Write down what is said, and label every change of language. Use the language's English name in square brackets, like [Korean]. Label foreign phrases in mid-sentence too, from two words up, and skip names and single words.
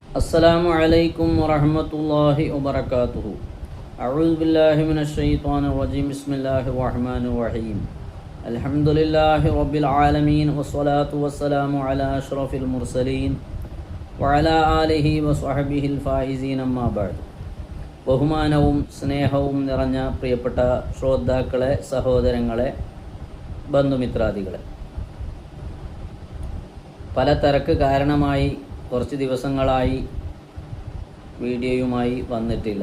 [Arabic] السلام عليكم ورحمة الله وبركاته. أعوذ بالله من الشيطان الرجيم. بسم الله الرحمن الرحيم. الحمد لله رب العالمين والصلاة والسلام على أشرف المرسلين وعلى آله وصحبه الفائزين أما بعد. [Malayalam] ബഹുമാനവും സ്നേഹവും നിറഞ്ഞ പ്രിയപ്പെട്ട ശ്രോതാക്കളെ, സഹോദരങ്ങളെ, ബന്ധുമിത്രാദികളെ, പല തിരക്ക് കാരണമായി കുറച്ച് ദിവസങ്ങളായി വീഡിയോയുമായി വന്നിട്ടില്ല.